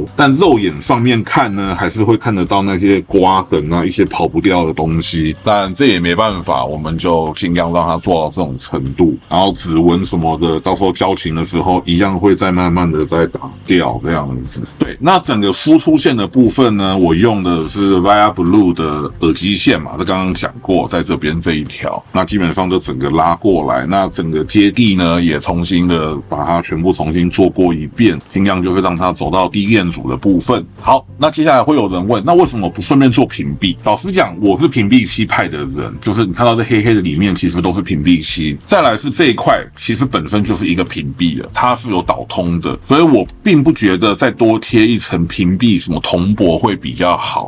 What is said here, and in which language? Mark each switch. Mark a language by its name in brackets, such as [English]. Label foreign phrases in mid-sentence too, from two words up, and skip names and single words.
[Chinese] 但肉眼上面看呢，還是會看得到那些刮痕啊，一些跑不掉的東西。但這也沒辦法，我們就盡量讓它做到這種程度。然後指紋什麼的，到時候交琴的時候一樣會再慢慢的再打掉這樣子。對，那整個輸出線的部分呢，我用的是 Via Blue 的耳機線嘛，這剛剛講過，在這邊這一條，那基本上就整個拉過來。那整個接地呢，也重新的把它全部重新做過一遍，盡量就是讓它走到低電阻的部分。好，那接下來會有人問，那為什麼不順便做屏蔽？老實講，我是屏蔽漆派的人，就是你看到這黑黑的裡面其實都是屏蔽漆。再來是這一塊，其實本身就是一個屏蔽了，它是有導通的，所以我並不覺得再多貼一層屏蔽什麼銅箔會比較好。